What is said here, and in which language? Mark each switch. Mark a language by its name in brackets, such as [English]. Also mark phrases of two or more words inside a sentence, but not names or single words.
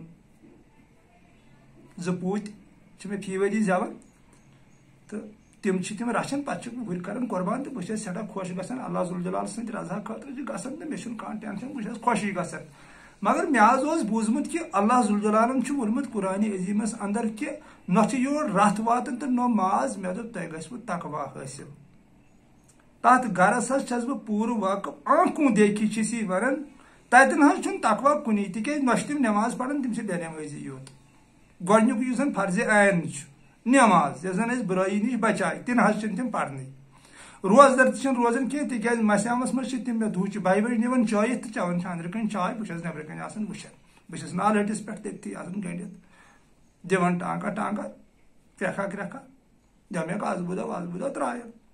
[Kashmiri] 2 پوٗتۍ چھِ مےٚ فی ؤری زٮ۪وان تہٕ تِم چھِ تِم رچھان پتہٕ چھُ وُرۍ کران قۄربان تہٕ بہٕ چھس سٮ۪ٹھاہ خۄش گژھان اللہ ذوالجلال سٕنٛدِ رضا خٲطرٕ چھُ گژھان تہٕ مےٚ چھُنہٕ کانٛہہ ٹینشن بہٕ چھس خۄشی گژھان مگر مےٚ حظ اوس بوٗزمُت کہِ اللہ ذوالجلالن چھُ ووٚنمُت قرآنِ عظیٖمس اندر کہِ نہ چھُ یور رتھ واتان تہٕ نہ ماز مےٚ دوٚپ تۄہہِ گژھوٕ تقوا حٲصِل تتھ گرس حظ چھس بہٕ پوٗرٕ واقف [Urdu] آنکھوں دیکھی [Kashmiri] چھِس یہِ ونان تتٮ۪ن حظ چھُنہٕ تقوا کُنی تِکیٛازِ نہ چھِ تِم نٮ۪ماز پران تِم چھِ بے نٮ۪مٲزی یوت گۄڈنیُک یُس زن فرضِ عین چھُ نٮ۪ماز یۄس زن اسہِ بُرٲیی نِش بچاے تہِ نہ حظ چھِنہٕ تِم پرنٕے روزدر تہِ چھِنہٕ روزان کینٛہہ تِکیٛازِ مسیامس منٛز چھِ تِم مےٚ دُہچہِ 2 بجہِ نِوان چٲیِتھ تہٕ چٮ۪وان چھِ أنٛدرٕ کَنۍ چاے بہٕ چھُس نٮ۪برٕ کَنۍ آسان وٕچھان بہٕ چھُس نالہٕ ہٹِس پٮ۪ٹھ تٔتھی آسان گٔنڈِتھ دِوان ٹانٛگا کرٛٮ۪کھا دِمکھ آز بُدو ترٛایَن